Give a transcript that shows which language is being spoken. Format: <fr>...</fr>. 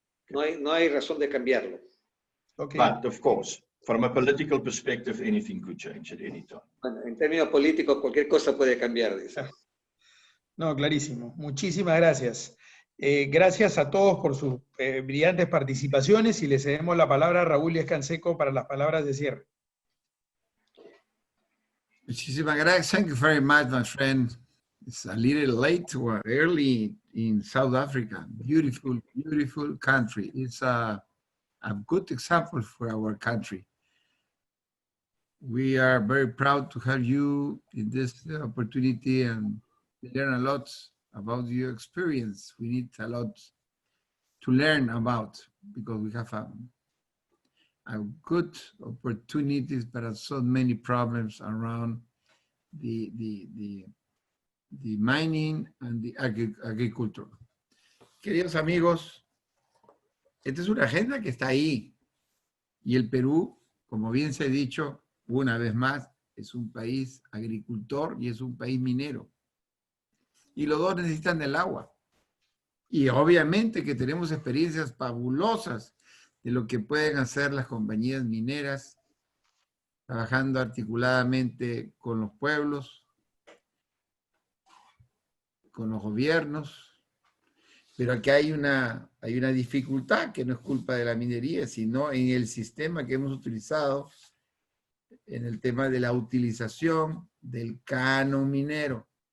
<es>No hay razón de cambiarlo.</es> <en>Okay. But of course, from a political perspective, anything could change at any time.</en> <es>Bueno, en términos políticos, cualquier cosa puede cambiar, dice. No, clarísimo. Muchísimas gracias. Gracias a todos por sus brillantes participaciones y le cedemos la palabra a Raúl Díaz Canseco para las palabras de cierre. Muchísimas gracias.</es> <en>Thank you very much, my friend. It's a little late or early in South Africa. Beautiful, beautiful country. It's a good example for our country. We are very proud to have you in this opportunity and learn a lot about your experience. We need a lot to learn about because we have a good opportunities, but so many problems around the mining and the agriculture.</en> <es>Queridos amigos, esta es una agenda que está ahí. Y el Perú, como bien se ha dicho, una vez más, es un país agricultor y es un país minero. Y los dos necesitan del agua. Y obviamente que tenemos experiencias fabulosas de lo que pueden hacer las compañías mineras, trabajando articuladamente con los pueblos, con los gobiernos, pero aquí hay una dificultad que no es culpa de la minería, sino en el sistema que hemos utilizado, en el tema de la utilización del canon minero.</es>